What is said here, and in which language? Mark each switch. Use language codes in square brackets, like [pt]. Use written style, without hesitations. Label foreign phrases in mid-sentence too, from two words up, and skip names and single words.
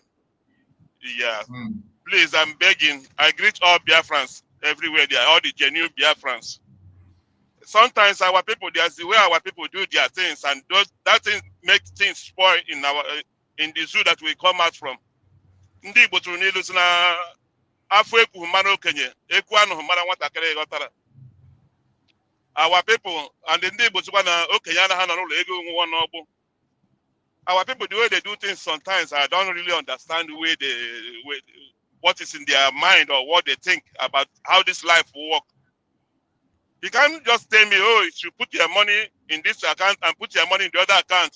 [en] Yeah. Please, I'm begging. I greet all Biafrans everywhere. They are all the genuine Biafrans. Sometimes our people, there's the way our people do their things, and that thing makes things spoil in the zoo that we come out from. [ig] Ndị Igbo tụrụ n'ilu si na afọ ekwu mmanụ okenye, ekwu anụghị mmanụ nwatakịrị ghọtara. [en] Our people, and the [ig] ndị Igbo tụkwa na okenye anaghị nọ n'ụlọ ego nwa n'ọgbụ. [en] Our people, the way they do things sometimes, I don't really understand what is in their mind or what they think about how this life will work. You can't just tell me, oh, you should put your money in this account and put your money in the other account.